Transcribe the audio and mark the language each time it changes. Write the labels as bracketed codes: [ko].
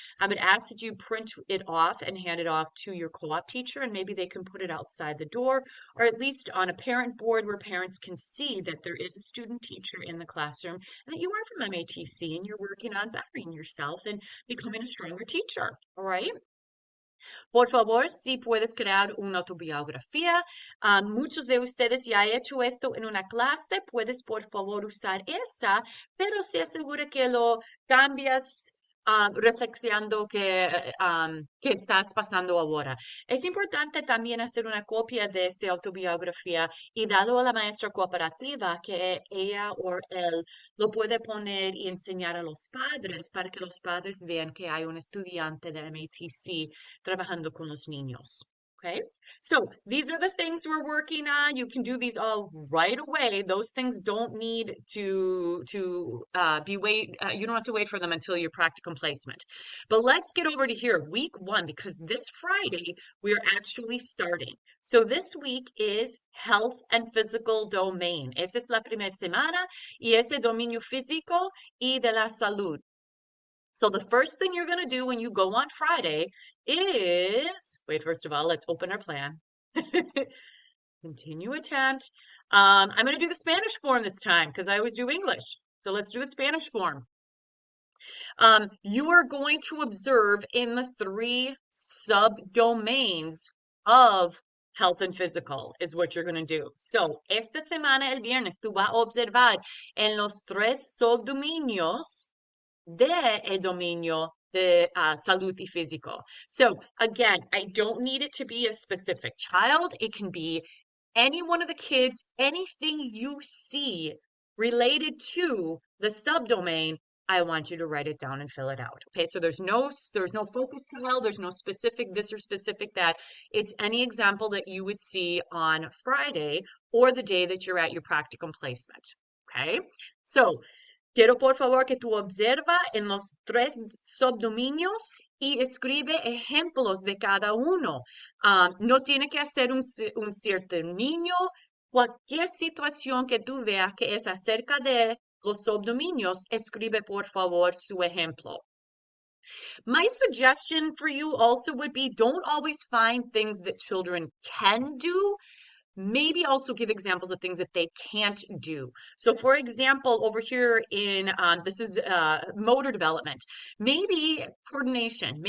[en] I would ask that you print it off and hand it off to your co-op teacher, and maybe they can put it outside the door, or at least on a parent board where parents can see that there is a student teacher in the classroom, and that you are from MATC and you're working on bettering yourself and becoming a stronger teacher, all right? [es] Por favor, si puedes crear una autobiografía. Muchos de ustedes ya han hecho esto en una clase. Puedes, por favor, usar esa, pero se asegura que lo cambias reflexionando que estás pasando ahora. Es importante también hacer una copia de esta autobiografía y darlo a la maestra cooperativa que ella o él lo puede poner y enseñar a los padres para que los padres vean que hay un estudiante de MATC trabajando con los niños. [en] Okay, so these are the things we're working on. You can do these all right away. Those things don't need to be you don't have to wait for them until your practicum placement. But let's get over to here, week 1, because this Friday we're actually starting. So this week is health and physical domain. [es] Esa es la primera semana y ese dominio físico y de la salud. [en] So the first thing you're going to do when you go on Friday is, wait, first of all, let's open our plan. Continue attempt. I'm going to do the Spanish form this time because I always do English. So let's do the Spanish form. You are going to observe in the 3 subdomains of health and physical is what you're going to do. [es] So, esta semana, el viernes, tú vas a observar en los 3 subdominios de el dominio de salud y físico. [en] So again, I don't need it to be a specific child. It can be any one of the kids, anything you see related to the subdomain. I want you to write it down and fill it out. Okay, so there's no focus child, there's no specific this or specific that. It's any example that you would see on Friday or the day that you're at your practicum placement. [es] Okay, so quiero por favor que tú observa en los 3 subdominios y escribe ejemplos de cada uno. No tiene que hacer un cierto niño. Cualquier situación que tú veas que es acerca de los subdominios, escribe por favor su ejemplo. [en] My suggestion for you also would be don't always find things that children can do. Maybe also give examples of things that they can't do. So, for example, over here in this is motor development, maybe coordination.